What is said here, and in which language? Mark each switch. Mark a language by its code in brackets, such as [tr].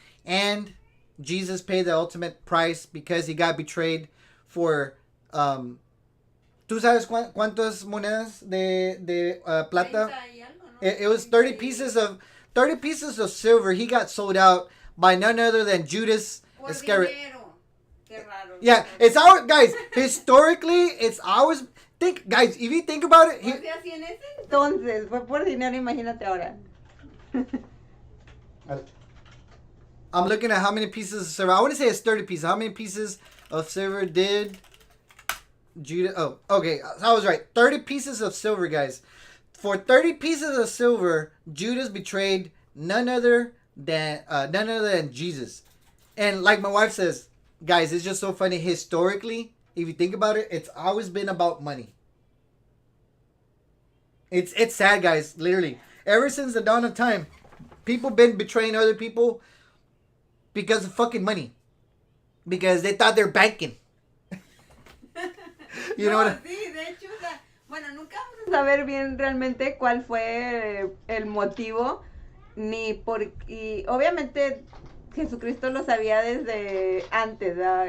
[en] And Jesus paid the ultimate price because he got betrayed for [es] ¿Tú sabes cuántas monedas de plata? [en] It was 30 pieces of silver. He got sold out by none other than Judas Iscariot. Yeah, it's our guys. Historically, it's ours. Think, guys, if you think about it, [es] Entonces, fue por dinero, imagínate ahora. [en] I'm looking at how many pieces of silver. I want to say it's 30 pieces. How many pieces of silver did Judas? Oh, okay. I was right. 30 pieces of silver, guys. For 30 pieces of silver, Judas betrayed none other than Jesus. And like my wife says, guys, it's just so funny. Historically, if you think about it, it's always been about money. It's sad, guys. Literally, ever since the dawn of time, people been betraying other people because of fucking money, because they thought they're banking. You know what? [es] Sí, de hecho, bueno, nunca vamos a saber bien realmente cuál fue el motivo, y obviamente Jesucristo lo sabía desde antes, ¿verdad?